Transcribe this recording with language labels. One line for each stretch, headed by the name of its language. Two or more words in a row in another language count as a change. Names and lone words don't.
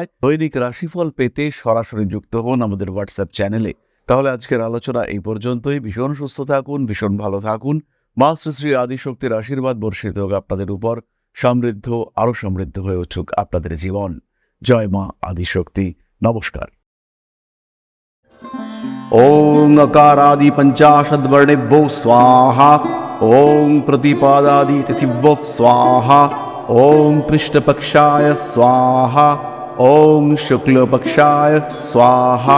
Bangla: দৈনিক রাশিফল পেতে সরাসরি যুক্ত হন আমাদের হোয়াটসঅ্যাপ চ্যানেলে। তাহলে আজকের আলোচনা এই পর্যন্তই। ভীষণ সুস্থ থাকুন, ভীষণ ভালো থাকুন। মা শ্রী শ্রী আদিশক্তির আশীর্বাদ বর্ষিত হোক আপনাদের উপর। সমৃদ্ধ, আরো সমৃদ্ধ হয়ে উঠুক আপনাদের জীবন। জয় মা আদিশক্তি। নমস্কার।
Sanskrit: ओम अकारादि पंचाशद्वर्णेभ्यो स्वाहा। ओम प्रतिपादादि तिथिभ्यो स्वाहा। ओम पृष्ठपक्षाय स्वाहा। ओम शुक्लपक्षाय स्वाहा।